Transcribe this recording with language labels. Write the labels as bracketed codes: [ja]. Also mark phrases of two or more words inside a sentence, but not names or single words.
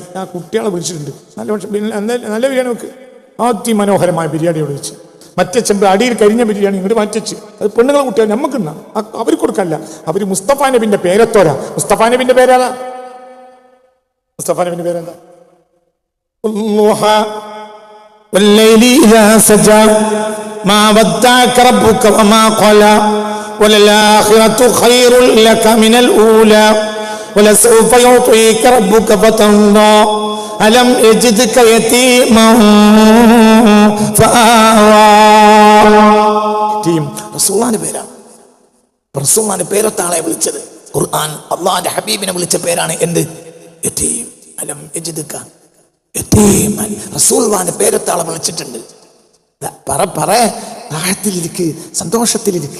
[ml] ആ കുട്ടികളെ വിളിച്ചിട്ടുണ്ട്, നല്ല പക്ഷേ നല്ല ബിരിയാണി വെക്ക്, അതിമനോഹരമായ ബിരിയാണിയോട് വെച്ച്. മറ്റേ ചെമ്പ് അടിയിൽ കരിഞ്ഞ ബിരിയാണി ഇങ്ങോട്ട് മാറ്റിച്ച്. അത് പെണ്ണുങ്ങളെ കുട്ടികൾ നമുക്കുണ്ടാ, അവർ കൊടുക്കല്ല. അവർ മുസ്തഫ നബിന്റെ പേരെത്തോരാ. മുസ്തഫ നബിന്റെ പേരാതാ? മുസ്തഫ നബിന്റെ പേരെന്താ? [ar] والليل إذا سجى ما ودعك ربك وما قلى وللآخرة خير لك من الأولى ولسوف يعطيك ربك فترضى ألم يجدك يتيما فآوى. [ml] റസൂലുള്ളാഹിന്റെ പേരാണ്. റസൂലുള്ളാഹിന്റെ പേരൊത്ത ആളെ വിളിച്ചത് ഖുർആൻ. അള്ളാഹിന്റെ ഹബീബിനെ വിളിച്ച പേരാണ് എന്ത്? [ar] يتيم. ألم يجدك يتيما. [ml] റസൂലുള്ളാഹിന്റെ പേരൊത്ത ആളെ വിളിച്ചിട്ടുണ്ട്. പറ റാഹത്തിലിരിക്ക്, സന്തോഷത്തിലിരിക്ക്.